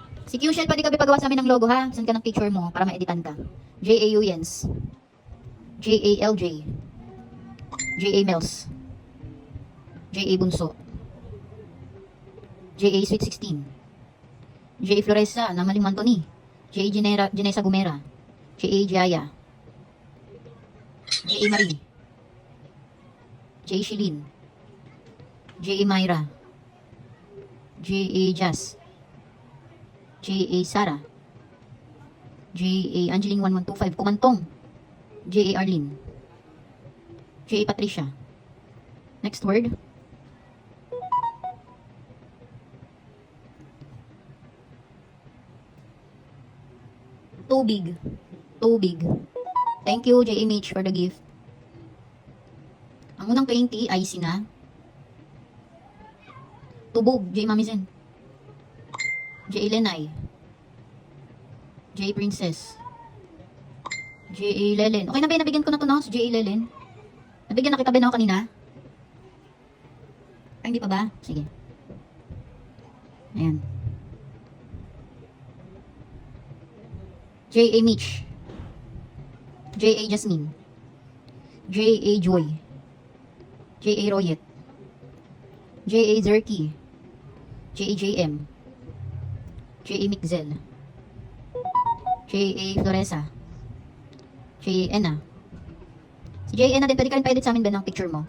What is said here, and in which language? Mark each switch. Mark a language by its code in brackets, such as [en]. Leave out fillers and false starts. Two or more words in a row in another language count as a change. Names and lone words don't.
[tl] Si Q-Shell, pwede ka pagawa sa amin ng logo ha. Send ka ng picture mo para ma-editan ka. J.A. Uyens. J.A.L.J. J.A. Mels. J.A. Bunso. J.A. Sweet 16. J.A. Floresa, Namaling Antony. J.A. Janessa Gumera. J.A. Jaya. J.A. Marie. J.A. Shilin. J.A. Myra. J.A. Jazz. J.A. Sara. J.A. Angeline 1125. Kumantong. J.A. Arlene. J.A. Patricia. [en] Next word. Tubig. [tl] Tubig. [en] Thank you, J.A. Mitch, for the gift. [tl] Ang unang 20 ay sina Tubog, J. Mamizen. J.A. Lenay. J.A. Princess. J.A. Lelen. Okay na ba? Nabigyan ko na to, no? Si J.A. Lelen. Nabigyan na kita ba na ako kanina? Ay, hindi pa ba? Sige. Ayan. J.A. Mitch. J.A. Jasmine. J.A. Joy. J.A. Royet. J.A. Zerky. J.A. J.M. J.A. Mixel. J.A. Floresa. J.A. Ena. Si J.A. Ena din, pwede ka rin pa-edit sa amin ba ng picture mo?